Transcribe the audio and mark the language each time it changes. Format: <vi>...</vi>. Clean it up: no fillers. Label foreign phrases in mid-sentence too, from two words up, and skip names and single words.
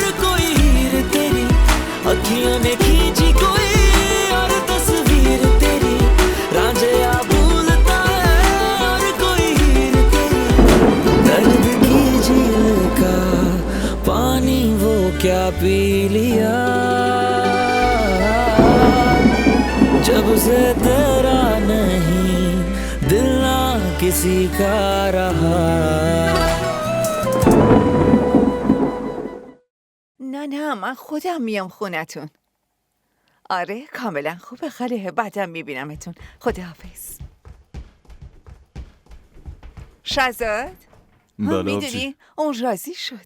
<hi>कोई हीर तेरी अखियों ने खींची कोई और तस्वीर तेरी रांझे आ भूलता है और कोई हीर तेरी दर्द की झील का पानी वो क्या पी लिया जब से तेरा नहीं दिल ना किसी का रहा</hi> <fa>نه من خودم میام خونتون. آره کاملا خوبه خاله، بعدم میبینمتون. خداحافظ. شهزاد میدونی اون راضی شد.</fa>